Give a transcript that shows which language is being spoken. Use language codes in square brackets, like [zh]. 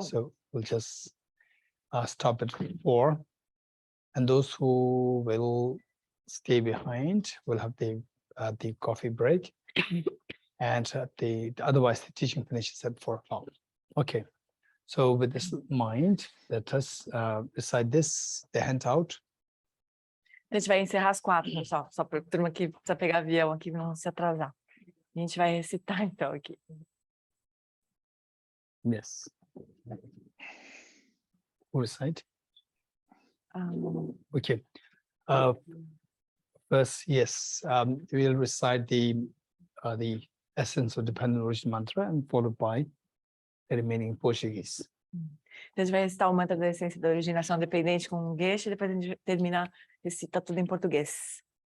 [en] So we'll just stop at 4, and those who will stay behind will have the coffee break, and otherwise the teaching finishes at 4 o'clock. Okay, so with this in mind, let us recite this, the handout. [pt] A gente vai encerrar às 4, pessoal, só para a turma que precisa pegar avião aqui não se atrasar. A gente vai recitar então aqui. [en] Yes. Who recite? Okay. First, yes, we'll recite the essence of dependent origin mantra, and followed by the remaining Portuguese. [pt] Então a gente vai recitar o mantra da essência da originação dependente com o Geshe, e depois a gente termina, recita tudo em português.